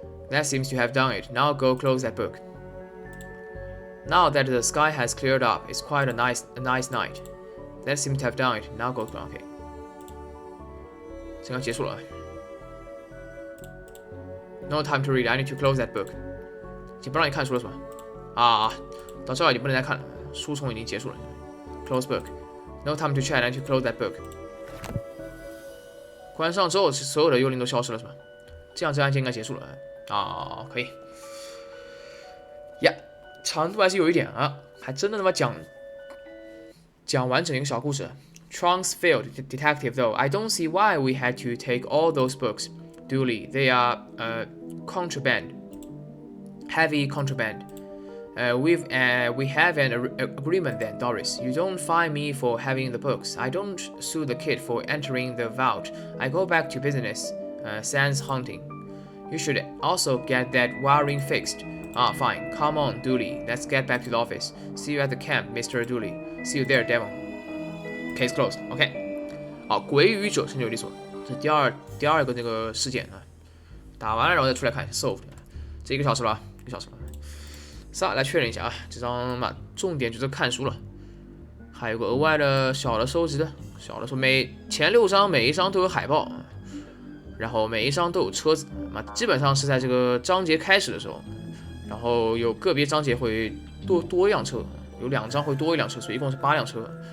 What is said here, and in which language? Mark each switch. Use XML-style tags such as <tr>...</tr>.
<en>That seems to have done it. Now go close that book. Now that the sky has cleared up, it's quite a nice night. That seems to have done it. Now go. Okay.</en> <zh>这个结束了。</zh> <en>No time to read. I need to close that book.</en> <zh>已经不让你看书了是吧？啊，到这儿已经不能再看了，书虫已经结束了。</zh> <en>Close book. No time to chat. I need to close that book.</en> <zh>关上之后，所有的幽灵都消失了是吧？这样这案件应该结束了啊，可以。呀，长度还是有一点啊，还真的他妈讲完整一个小故事。</zh> <en>Trunks failed, detective. Though I don't see why we had to take all those books. Dooley, they are contraband, heavy contraband. We have an agreement then, Doris. You don't fine me for having the books. I don't sue the kid for entering the vault. I go back to business, sans hunting. You should also get that wiring fixed. Ah, fine. Come on, Dooley. Let's get back to the office. See you at the camp, Mr. Dooley. See you there, Devon. Case closed.</en> <zh>OK. 好，鬼语者成就理所，这是第二个那个事件啊。打完了然后再出来看 solved， 这1个小时了，1个小时了。来确认一下啊，这张嘛，重点就是看书了。还有个额外的小的收集的，小的说前6章每一章都有海报，然后每一章都有车子嘛，基本上是在这个章节开始的时候，然后有个别章节会多一辆车，有2章会多一辆车，所以一共是8辆车。</zh>